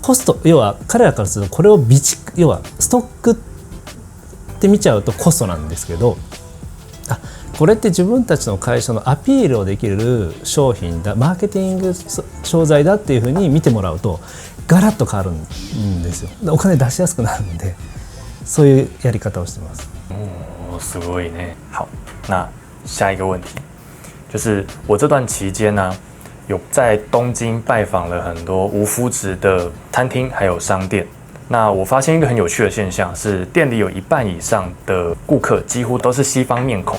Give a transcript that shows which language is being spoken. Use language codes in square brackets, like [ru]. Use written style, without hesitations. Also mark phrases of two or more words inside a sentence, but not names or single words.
[ja] コスト、要は彼らからするとこれを要はストックって見ちゃうとコストなんですけど、これって自分たちの会社のアピールをできる商品だ、マーケティング商材だっていうふうに見てもらうとガラッと変わるんですよ。お金出しやすくなるので、そういうやり方をしてます。すごいね。 [zh] 好，那下一个问题就是我这段期间呢，有在东京拜访了很多无麸质的餐厅还有商店。那我发现一个很有趣的现象是，店里有一半以上的顾客几乎都是西方面孔。